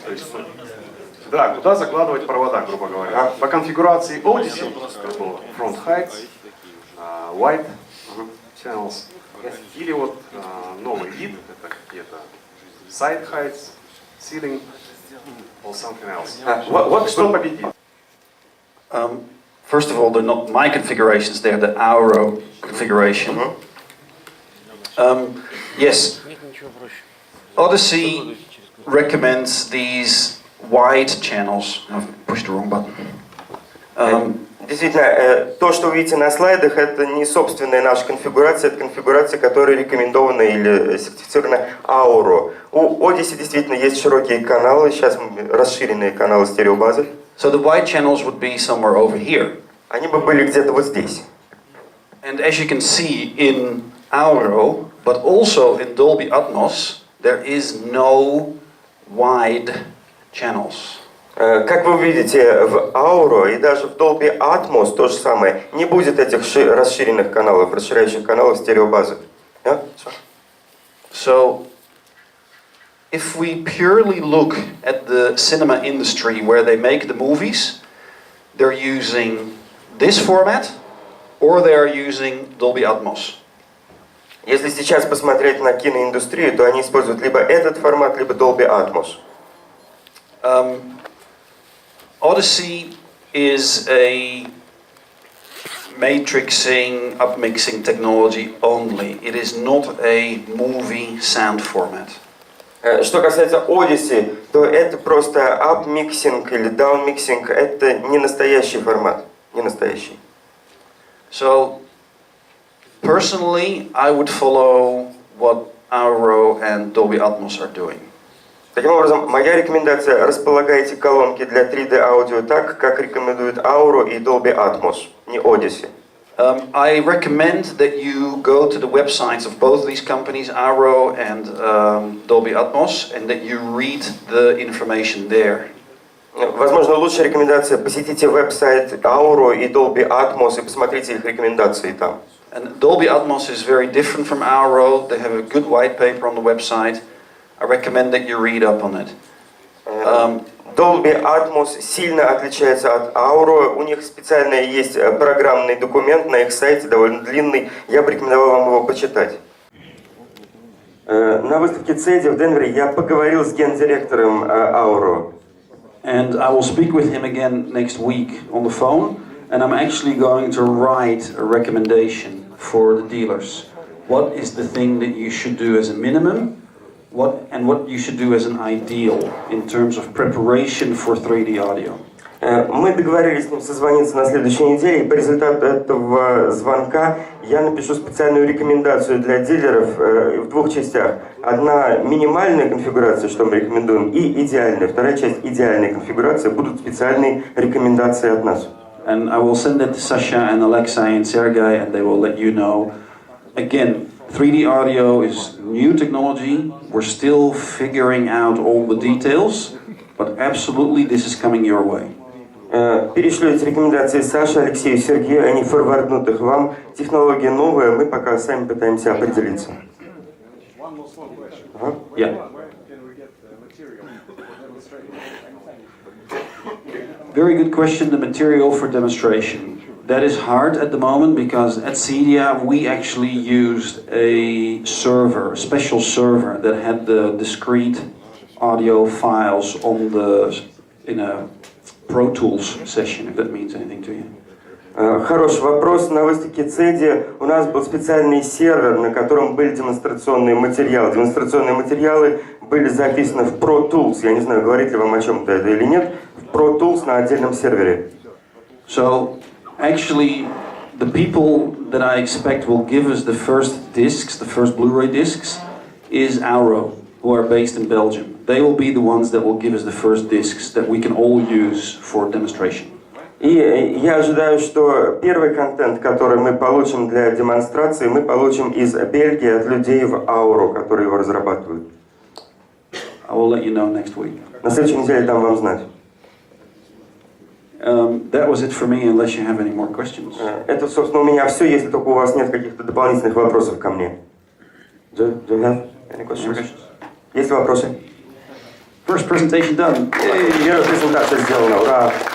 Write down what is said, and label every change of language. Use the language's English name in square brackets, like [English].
[Russian] То есть, да, куда закладывать провода, грубо говоря. По конфигурации Odyssey, [English] front heights, wide channels, [Russian] или вот новый вид, это какие-то [English] side heights, ceiling, or something else. [Russian] Что победит? [English] First of all, they're not my configurations, they're the Auro configuration. Yes, Odyssey recommends these wide channels. I've pushed the wrong button. [Russian] Действительно, то, что вы видите на слайдах, это не собственная наша конфигурация, это конфигурация, которая рекомендована или сертифицирована Auro. У Odyssey действительно есть широкие каналы, сейчас расширенные каналы стереобазы. [English] So the wide channels would be somewhere over here. [Russian] они бы были где-то вот здесь. [English] And as you can see in Auro, but also in Dolby Atmos, there is no wide channels. [Russian] Как вы видите, в Auro и даже в Dolby Atmos то же самое. Не будет этих расширенных каналов, расширяющих каналов стереобазы. [English] Yeah? So, if we purely look at the cinema industry where they make the movies, they're using this format or they are using Dolby Atmos. [Russian] Если сейчас посмотреть на киноиндустрию, то они используют либо этот формат, либо Dolby Atmos. [English] Odyssey is a matrixing, upmixing technology only. It is not a movie sound format. [Russian] Что касается Odyssey, то это просто upmixing или downmixing, это не настоящий формат, не настоящий. [English] So, personally, I would follow what Auro and Dolby Atmos are doing. [Russian] Таким образом, моя рекомендация: располагайте колонки для 3D аудио так, как рекомендуют Auro и Dolby Atmos, не Odyssey. [English] I recommend that you go to the websites of both these companies, Auro and Dolby Atmos, and that you read the information there. [Russian] Возможно, лучшая рекомендация: посетите веб-сайт Auro и Dolby Atmos и посмотрите их рекомендации там. [English] And Dolby Atmos is very different from Auro. They have a good white paper on the website. I recommend that you read up on it. [Russian] Dolby Atmos сильно отличается от Auro. У них специально есть программный документ на их сайте, довольно длинный. Я бы рекомендовал вам его почитать. На выставке CEDI в Денвере я поговорил с гендиректором Auro. [English] And I will speak with him again next week on the phone. And I'm actually going to write a recommendation for the dealers. What is the thing that you should do as a minimum? What you should do as an ideal in terms of preparation for 3D audio. [Russian] Мы договорились с ним созвониться на следующей неделе, и по результату этого звонка я напишу специальную рекомендацию для дилеров в двух частях. Одна минимальная конфигурация, что мы рекомендуем, и идеальная. Вторая часть идеальной конфигурации будут специальные рекомендации от нас. [English] And I will send it to Sasha and Alexei and Sergey, and they will let you know. Again, 3D audio is new technology. We're still figuring out all the details, but absolutely this is coming your way. [Russian] Перешлю эти рекомендации Саше, Алексею, Сергею, они форварднут их вам. Технология новая, мы пока сами пытаемся определиться. [English] Yeah. Very good question, the material for demonstration. That is hard at the moment because at CEDIA we actually used a server, a special server that had the discrete audio files on in a Pro Tools session, if that means anything to you. [Russian] Хороший вопрос. На выставке CEDI у нас был специальный сервер, на котором были демонстрационные материалы. Демонстрационные материалы были записаны в Pro Tools. Я не знаю, говорит ли вам о чем-то это или нет. В Pro Tools на отдельном сервере. [English] So, actually, the people that I expect will give us the first discs, the first Blu-ray discs, is Auro, who are based in Belgium. They will be the ones that will give us the first discs that we can all use for demonstration. [Russian] И я ожидаю, что первый контент, который мы получим для демонстрации, мы получим из Бельгии от людей в Auro, которые его разрабатывают. [English] I will let you know next week. [Russian] На следующей неделе дам вам знать. [English] That was it for me, unless you have any more questions. [Russian] Это, собственно, у меня все, если только у вас нет каких-то дополнительных вопросов ко мне. [English] Do you have any questions? [Russian] Есть ли вопросы? [English] First presentation done. [Russian] Первая презентация сделана, ура!